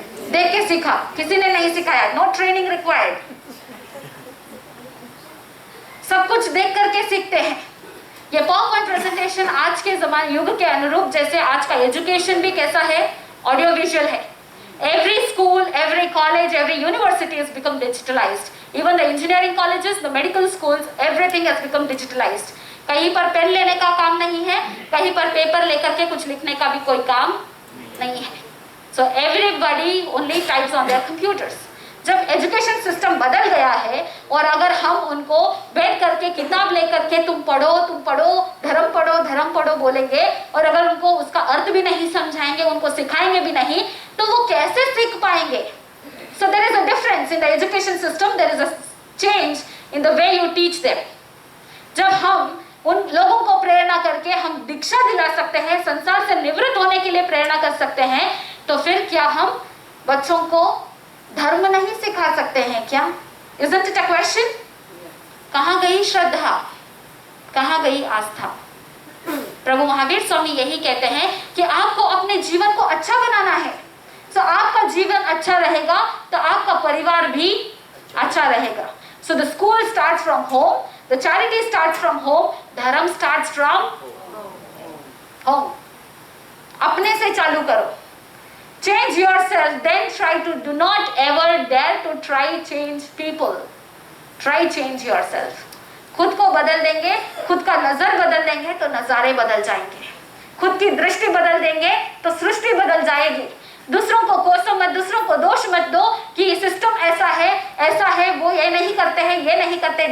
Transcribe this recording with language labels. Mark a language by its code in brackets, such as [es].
[hi] देख के सीखा, किसी ने नहीं सिखाया। [en] no training required, [hi] सब कुछ देख करके सीखते हैं। ये पावरपॉइंट प्रेजेंटेशन आज के जमाने युग के अनुरूप, जैसे आज का एजुकेशन भी कैसा है, ऑडियो विजुअल है। [en] Every school, every college, every university has become digitalized. Even the engineering colleges, the medical schools, everything has become digitalized. [hi] कहीं पर पेन लेने का काम नहीं है, कहीं पर पेपर लेकर के कुछ लिखने का भी कोई काम नहीं है। [en] So everybody only types on their computers. [hi] जब एजुकेशन सिस्टम बदल गया है और अगर हम उनको बैठ करके किताब लेकर के तुम पढ़ो धर्म पढ़ो बोलेंगे और अगर उनको उसका अर्थ भी नहीं समझाएंगे, उनको सिखाएंगे भी नहीं, तो वो कैसे सीख पाएंगे? [en] So there is a difference in the education system, there is a change in the way you teach them. [hi] जब हम उन लोगों को प्रेरणा करके हम दीक्षा दिला सकते हैं, संसार से निवृत्त होने के लिए प्रेरणा कर सकते हैं, तो फिर क्या हम बच्चों को धर्म नहीं सिखा सकते हैं क्या? [en] Isn't it a question? [hi] कहाँ गई श्रद्धा, कहाँ गई आस्था? प्रभु महावीर स्वामी यही कहते हैं कि आपको अपने जीवन को अच्छा बनाना है। तो आपका जीवन अच्छा रहेगा तो आपका परिवार भी अच्छा रहेगा। [en] So the school starts from home, the charity starts from home, dharma starts from home. [hi] अपने से चालू करो। [en] Change yourself, then try to do not ever dare to try change people. Try change yourself. [hi] खुद को बदल देंगे, खुद का नजर बदल देंगे तो नजारे बदल जाएंगे। खुद की दृष्टि बदल देंगे तो सृष्टि बदल जाएगी। दूसरों को कोसो मत, दूसरों को दोष मत दो कि सिस्टम ऐसा है, वो ये नहीं करते हैं, ये नहीं करते।